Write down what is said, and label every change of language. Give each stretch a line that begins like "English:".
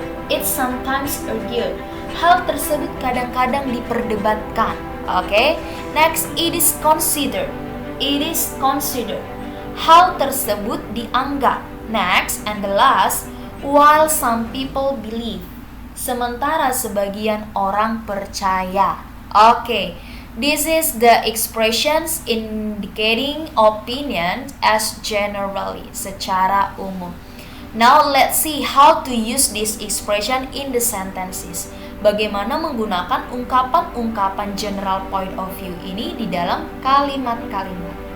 English: It's sometimes argued.
Indonesian: Hal tersebut kadang-kadang diperdebatkan.
English: Okay? Next, it is considered. It is considered.
Indonesian: Hal tersebut dianggap.
English: Next and the last, while some people believe.
Indonesian: Sementara sebagian orang percaya.
English: Okay, this is the expressions indicating opinion as generally,
Indonesian: secara umum.
English: Now let's see how to use this expression in the sentences.
Indonesian: Bagaimana menggunakan ungkapan-ungkapan general point of view ini di dalam kalimat-kalimat.